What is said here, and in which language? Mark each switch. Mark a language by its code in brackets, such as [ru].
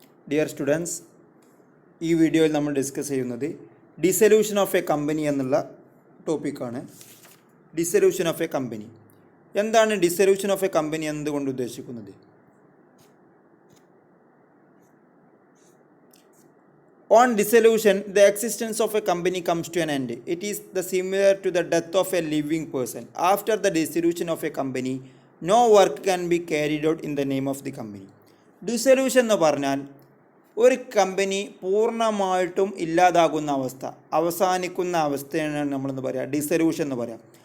[ml] Dear students, ഈ വീഡിയോയിൽ നമ്മൾ ഡിസ്കസ് ചെയ്യുന്നത് ഡിസൊല്യൂഷൻ ഓഫ് എ കമ്പനി എന്നുള്ള ടോപ്പിക്കാണ്. ഡിസൊല്യൂഷൻ ഓഫ് എ കമ്പനി എന്താണ്? ഡിസൊല്യൂഷൻ ഓഫ് എ കമ്പനി എന്നതുകൊണ്ട് ഉദ്ദേശിക്കുന്നത്? [en] On dissolution, the existence of a company comes to an end. It is similar to the death of a living person. After the dissolution of a company, no work can be carried out in the name of the company. [ml] Dissolution എന്ന് പറഞ്ഞാൽ ഒരു company പൂർണ്ണമായിട്ടും ഇല്ലാതാകുന്ന അവസ്ഥ, അവസാനിക്കുന്ന അവസ്ഥയാണ് നമ്മളെന്ന് പറയാം ഡിസൊല്യൂഷൻ എന്ന് പറയാം.